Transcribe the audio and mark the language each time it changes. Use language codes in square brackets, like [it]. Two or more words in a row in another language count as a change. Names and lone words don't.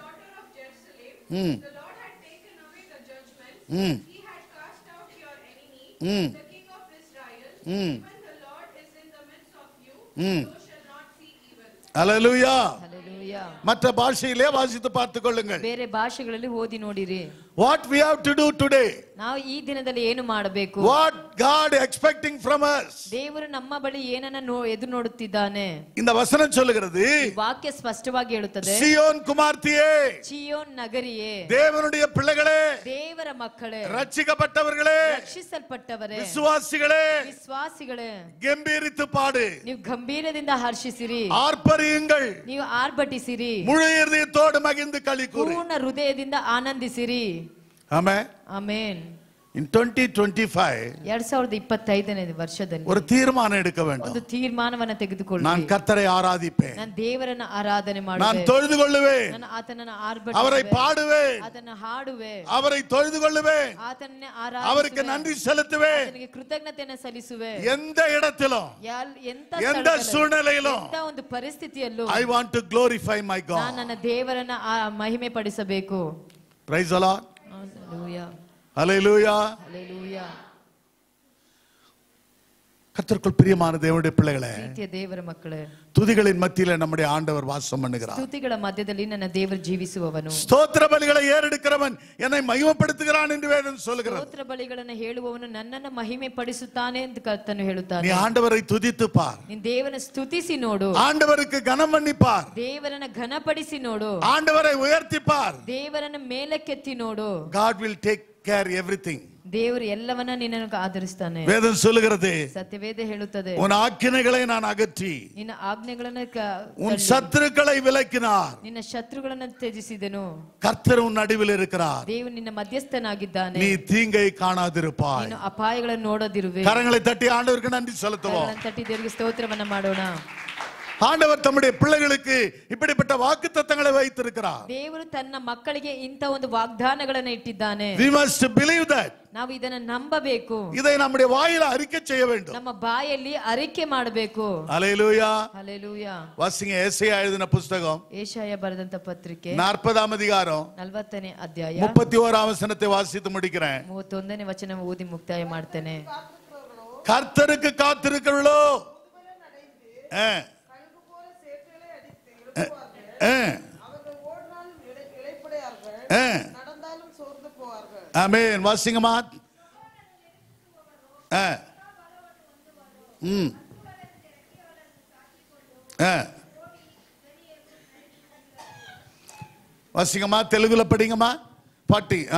[en] The Lord had taken away the judgment. He had cast out your enemy ம் the King of Israel, ம் when the Lord is in the midst of you, ம் you shall not see evil. [ta] ஹல்லேலூயா. [en] Hallelujah. [ta] மற்ற பாஷையிலே வாசித்து பார்த்துக் கொள்ளுங்கள். [kn] ಬೇರೆ ಭಾಷೆಗಳಲ್ಲಿ ಓದಿ ನೋಡಿರಿ. [en] What we have to do today, [kn] ನಾವು ಈ ದಿನದಲ್ಲಿ ಏನು ಮಾಡಬೇಕು? [en] what God expecting from us. [kn] ದೇವರು ನಮ್ಮ ಬಳಿ ಏನನ್ನ ಎದುರು ನೋಡುತ್ತಿದ್ದಾನೆ. [ta] இந்த வசனம் சொல்லுகிறது, [kn] ಈ ವಾಕ್ಯ ಸ್ಪಷ್ಟವಾಗಿ ಹೇಳುತ್ತದೆ, [ta] சியோன் குமார்த்தியே, [kn] ಚಿಯೋನ್ ನಗರಿಯೇ, [ta] தேவனுடைய பிள்ளைகளே, [kn] ದೇವರ ಮಕ್ಕಳೇ, [ta] ரட்சிக்கப்பட்டவர்களே, [kn] ರಕ್ಷಿಸಲ್ಪಟ್ಟವರೇ, [ta] விசுவாசிகளே, [kn] ವಿಶ್ವಾಸಿಗಳೇ, [ta] கம்பீரித்து பாடு, [kn] ನೀವು ಗಂಭೀರದಿಂದ ಹರ್ಷಿಸಿರಿ, [ta] ஆர்ப்பரியுங்கள், [kn] ನೀವು ಆರ್ಭಟಿಸಿರಿ, [ta] முழு இதயத்தோடு மகிழ்ந்து களி கூறு. [kn] ಪೂರ್ಣ ಹೃದಯದಿಂದ ಆನಂದಿಸಿರಿ. [ta] ஆமென். [kn] ಆಮೆನ್. [en] In 2025 [kn] 2025ನೇ ವರ್ಷದಲ್ಲಿ [ta] ஒரு தீர்மானம் எடுக்க வேண்டும். [kn] ಒಂದು ತೀರ್ಮಾನವನ್ನು ತೆಗೆದುಕೊಳ್ಳಿ. [ta] நான் கர்த்தரை ஆராதிப்பேன், [kn] ನಾನು ದೇವರನ್ನ ಆರಾಧನೆ [ta] நான் [kn] ಮಾಡುವೆ, [ta] தொழுது கொள்ளுவேன், [kn] ನಾನು ಆತನನ್ನ [ta] அவரை [kn] ಆರ್ಭಟಿಸುವೆ, [ta] பாடுவேன், [kn] ಆತನ ಹಾಡುವೆ, [ta] அவரை தொழுது கொள்ளுவேன், [kn] ಆತನನ್ನೇ [ta] அவருக்கு [kn] ಆರಾಧಿಸುವೆ, [ta] நன்றி செலுத்துவேன். [kn] ಆತನಿಗೆ ಕೃತಜ್ಞತೆಯನ್ನು ಸಲ್ಲಿಸುವೆ. [ta] எந்த இடத்திலும் [kn] ಎಂತ [ta] எந்த [kn] ಸ್ಥಳದಲ್ಲೂ, [ta] சூழ்நிலையிலும் [kn] ಎಂತ ಒಂದು ಪರಿಸ್ಥಿತಿಯಲ್ಲೂ [en] I want to glorify my [kn] ನಾನು [en] God. [kn] ನನ್ನ ದೇವರನ್ನ ಮಹಿಮೆ ಪಡಿಸಬೇಕು. [en] Praise the Lord. Hallelujah. Hallelujah. Hallelujah. [ta] கர்த்தருக்குள் பிரியமான தேவனுடைய பிள்ளைகளே, [kn] ಪ್ರೀತಿಯ ದೇವರ ಮಕ್ಕಳೇ, [ta] துதிகளின் மத்தியில நம்முடைய ஆண்டவர் வாசம் பண்ணுகிறார். [kn] ಸ್ತುತಿಗಳ ಮಧ್ಯದಲ್ಲಿ ನನ್ನ ದೇವರು ಜೀವಿಸುವವನು, [ta] ஸ்தோத்திர பலிகளை ஏறெடுக்கிறவன் என்னை மகிமைப்படுத்துகிறான் என்று வேதம் சொல்கிறது. [kn] ಸ್ತೋತ್ರ ಬಲಿಗಳನ್ನು ಹೇಳುವವನು ನನ್ನನ್ನು ಮಹಿಮೆ ಪಡಿಸುತ್ತಾನೆ ಎಂದು ಕರ್ತನು ಹೇಳುತ್ತಾನೆ. [ta] நீ ஆண்டவரை துதித்து பார், [kn] ನೀನು ದೇವರನ್ನ ಸ್ತುತಿಸಿ ನೋಡು, [ta] ஆண்டவருக்கு கனம் பண்ணி பார், [kn] ದೇವರನ್ನ ಘನಪಡಿಸಿ ನೋಡು, [ta] ஆண்டவரை உயர்த்தி பார். [kn] ದೇವರನ್ನ ಮೇಲಕ್ಕೆತ್ತಿ ನೋಡು. [en] God will take care everything. [kn] ದೇವರು ಎಲ್ಲವನ್ನ ನಿನ್ನನ್ನು ಆಧರಿಸ್ತಾನೆ. [ta] வேதம் சொல்லுகிறது, [kn] ಸತ್ಯವೇದ ಹೇಳುತ್ತದೆ, [ta] உன் ஆக்கினைகளை நான் அகற்றி [kn] ನಿನ್ನ ಆಜ್ಞೆಗಳನ್ನು [ta] உன் சத்துருக்களை விலக்கினார். [kn] ನಿನ್ನ ಶತ್ರುಗಳನ್ನು ತ್ಯಜಿಸಿದನು. [ta] கர்த்தர் உன் நடுவில் இருக்கிறார், [kn] ದೇವರು ನಿನ್ನ ಮಧ್ಯಸ್ಥನಾಗಿದ್ದಾನೆ. [ta] நீ தீங்கை காணாதிருப்பாய். [kn] ನೀನು ಅಪಾಯಗಳನ್ನು ನೋಡದಿರುವೆ. [ta] கரங்களை தட்டி ஆண்டவருக்கு நன்றி செலுத்துவோம். [kn] ಕರಗಳನ್ನು ತಟ್ಟಿ ದೇವರಿಗೆ ಸ್ತೋತ್ರವನ್ನ ಮಾಡೋಣ. [ta] ஆண்டவர் தம்முடைய பிள்ளைகளுக்கு இப்படிப்பட்ட வாக்குத்தத்தங்களை வைத்திருக்கிறார். [kn] ದೇವರು ತನ್ನ ಮಕ್ಕಳಿಗೆ ಇಂಥ ಒಂದು ವಾಗ್ದಾನಗಳನ್ನು ಇಟ್ಟಿದ್ದಾನೆ. [en] We must believe that. [kn] ನಾವು ಇದನ್ನ ನಂಬಬೇಕು. [ta] இதை நம்முடைய வாயில அறிக்கை செய்ய வேண்டும். [kn] ನಮ್ಮ ಬಾಯಲ್ಲಿ ಅರಿಕೆ ಮಾಡಬೇಕು. [ta] ஹல்லேலூயா. [kn] ಹಲ್ಲೆಲೂಯಾ. [ta] வாசிங்க ஏசாயா எழுதின புத்தகம் [kn] ಏಷಾಯ ಬರೆದಂತ ಪತ್ರಿಕೆ [ta] 40ஆம் அதிகாரம் [kn] 40ನೇ ಅಧ್ಯಾಯ [ta] 31ஆம் வசனத்தை வாசித்து முடிக்கிறேன். [kn] 31ನೇ ವಚನ ಓದಿ ಮುಕ್ತಾಯ ಮಾಡ್ತೇನೆ. [ta] கர்த்தருக்கு காத்திருக்கிறவர்களோ ஆமென். வாசிங்கம்மா. வாசிங்கம்மா, தெலுங்குல படிங்கம்மா. பாட்டி.